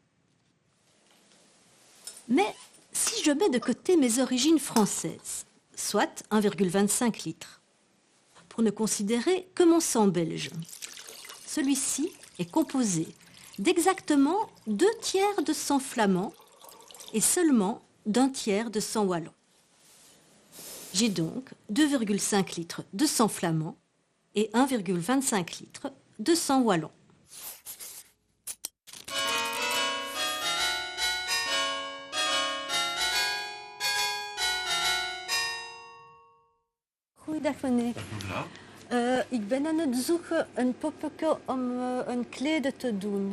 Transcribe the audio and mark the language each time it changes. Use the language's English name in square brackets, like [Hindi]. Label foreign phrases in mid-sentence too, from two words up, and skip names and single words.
[French] Mais si je mets de côté mes origines françaises, soit 1,25 litres, pour ne considérer que mon sang belge, celui-ci est composé d'exactement 2 tiers de sang flamand et seulement d'1 tiers de sang wallon. J'ai donc 2,5 litres de sang flamand et 1,25 litres de sang wallon. [Dutch] Goeiedag meneer. Ik ben aan het zoeken een poppeke om een kleden te doen.